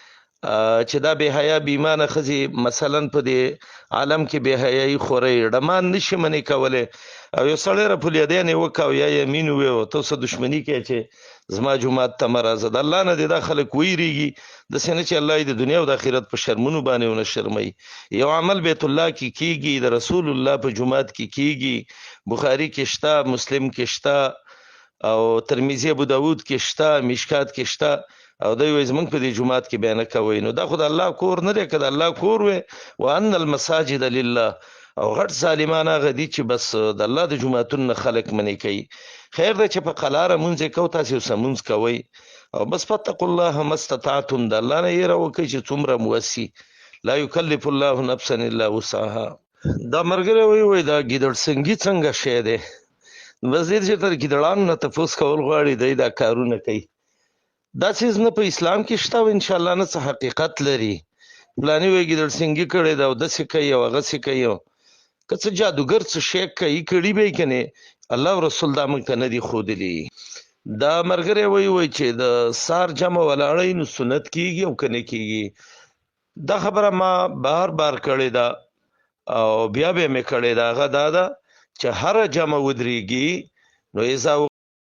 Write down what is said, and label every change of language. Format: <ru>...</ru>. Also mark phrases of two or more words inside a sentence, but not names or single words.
<ps>کوله چې دا بې حیا بې ایمانه ښځې مثلا په دې عالم کې بې حیایي خورئ ډمان نشي منې کولی او یو سړی رفالیدین یې وکړه او یا یمین ووی او ته ورسره دښمني کوې چې زما جومات ته مه راځه د الله نه دې دا خلک ویرېږي داسې نه چې الله یې د دنیا او د آخرت په شرمونو باندې ونه شرموي یو عمل بیت الله کې کیږي د رسول الله په جومات کې کیږي بخاري کې شته مسلم کې شته او ترمذی ابو داود کې شته مشکات کې شته او دوی وایي زمونږ په دې جومات کې بیا نه کوئ نو دا خو د الله کور نه دی که د الله کور وی</ps> <ar>وان المساجد</ar> <ps>لله او غټ ظالمان هغه دي چې بس د الله د جوماتونو نه خلک منې کوي خیر دی چې په قلاره مونځ یې کو تاسې اوسه مونځ کوئ او بس</ps> <ar>فاتقوا الله ما استطعتم</ar> <ps>د الله نه یېره وکئ چې څومره مو وسي</ps> <ar>لا یکلف الله نفسا الا وسعها</ar> <ps>دا ملګری وایي دا ګیدړ سنګي څنګه شی دی بس دې چې تر ګیدړانو نه تپوس کول غواړي دی دا کارونه کوي دا څیز نه په اسلام کې شته او انشاءالله نه څه حقیقت لري فلاني وایي ګیدړ سنګي کړی دا او داسې کوي او هغسې کوي که څه جادوګر څه شی کوي کړي به یې که نه الله او رسول دا موږ ته نه دي ښودلي دا ملګری وایي چې د سار جمع ولاړی نو سنت کیږي او که نه کیږي دا خبره ما بار بار کړې ده او بیا به مې کړې ده هغه دا ده چې هره جمع ودرېږي نو اذا</ps>